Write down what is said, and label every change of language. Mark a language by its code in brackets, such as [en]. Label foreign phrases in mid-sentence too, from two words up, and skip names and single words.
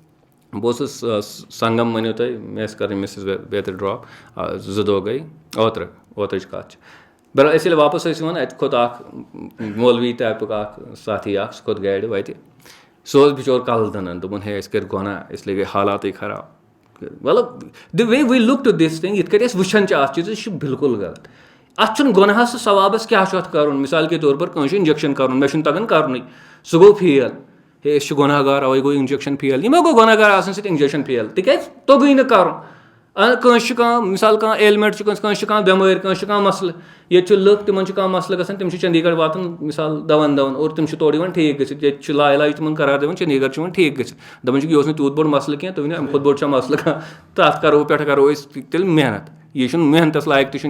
[ks] اوسُس سنگم ؤنِو تُہۍ مےٚ ٲسۍ کَرٕنۍ مِسِز بیترِ ڈراپ 2 دۄہ گٔے اوترٕچ کَتھ چھِ بہرحال أسۍ ییٚلہِ واپس ٲسۍ یِوان اَتہِ کھوٚت اکھ مولوی ٹایپُک اکھ ساتھی اکھ سُہ کھوٚت گاڑِ وَتہِ سُہ اوس بِچور کَلہٕ دٕنان دوٚپُن ہے أسۍ کٔرۍ گۄناہ اِسلیے گٔے حالاتٕے خراب مطلب [en] the way we look to this thing [ks] یِتھ کٔنۍ أسۍ وٕچھان چھِ اَتھ چیٖزس یہِ چھُ بالکُل غلط اَتھ چھُنہٕ گۄناہس تہٕ ثوابس کیاہ چھُ اَتھ کَرُن [ur] مِثال کے طور پر [ks] کٲنٛسہِ چھُ اِنجکشن کَرُن مےٚ چھُنہٕ تگان کَرنُے سُہ گوٚو فیل ہے أسۍ چھِ گۄناہ گار اَوَے گوٚو اِنجکشن فیل یِمو گوٚو گۄناہ گار آسنہٕ سۭتۍ اِنجکشن فیل تِکیازِ توٚگُے نہٕ کَرُن کٲنٛسہِ چھُ کانٛہہ مِثال کانٛہہ ایلمینٹ چھُ کٲنٛسہِ چھُ کانٛہہ بٮ۪مٲرۍ کٲنٛسہِ چھُ کانٛہہ مسلہٕ ییٚتہِ چھِ لُکھ تِمن چھُ کانٛہہ مسلہٕ گژھان تِم چھِ چنڈی گڑھ واتان مِثال دون اور تِم چھِ تورٕ یِوان ٹھیٖک گٔژھِتھ ییٚتہِ چھُ لاعلاج تِمن قرار دِوان چنڈی گڑھ چھُ یِوان ٹھیٖک گٔژھِتھ دَپان چھِکھ یہِ اوس نہٕ تیوٗت بوٚڑ مسلہٕ کینٛہہ تُہۍ ؤنِو اَمہِ کھۄتہٕ بوٚڑ چھا مسلہٕ کانٛہہ تَتھ پٮ۪ٹھ کرو أسۍ تیٚلہِ محنت یہِ چھُنہٕ محنتس لایق تہِ چھُنہٕ